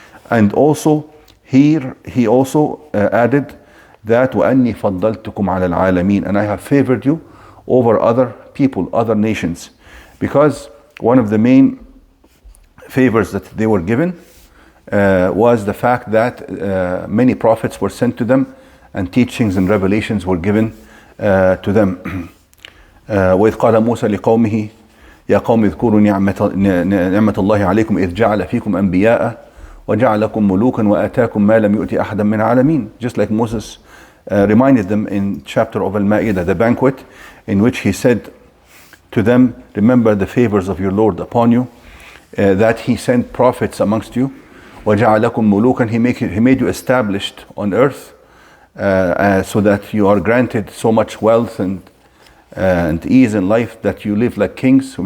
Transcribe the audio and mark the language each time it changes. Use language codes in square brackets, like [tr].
[en] And also here he also added that [ar] وَأَنِّي فَضَّلْتُكُمْ عَلَى الْعَالَمِينَ, [en] and I have favored you over other people, other nations, because one of the main favors that they were given was the fact that many prophets were sent to them and teachings and revelations were given to them. [ar] وإذ قال موسى لقومه يا قوم اذكروا نعمة الله عليكم إذ جعل فيكم أنبياء وجعلكم ملوكا وآتاكم ما لم يؤت أحدا من العالمين. [en] Just like Moses reminded them in chapter of Al-Ma'idah, the banquet, in which he said to them, remember the favors of your Lord upon you, that he sent prophets amongst you, [ar] وَجَعَلَكُمْ مُلُوكًا, [en] he made you established on earth, so that you are granted so much wealth and ease in life that you live like kings.